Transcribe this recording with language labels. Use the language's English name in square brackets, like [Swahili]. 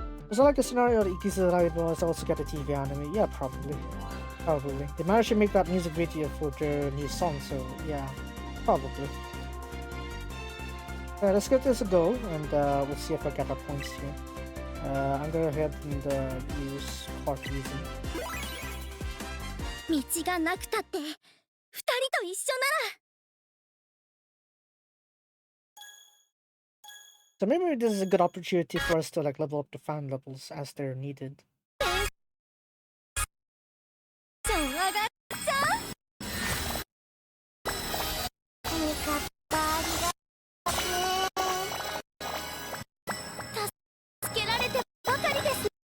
[English] Is that like a scenario that Ikizurai was also get a TV anime? Yeah, probably. Probably. They managed to make that music video for their new song, so yeah, probably. Alright, let's give this a go, and we'll see if I get our points here. I'm gonna go ahead and use card using. [Japanese] 道がなくたって二人と一緒なら [English] So maybe this is a good opportunity for us to like level up the fan levels as they're needed. [Japanese] 上がっちゃう味方ありがとう助けられてばかりですね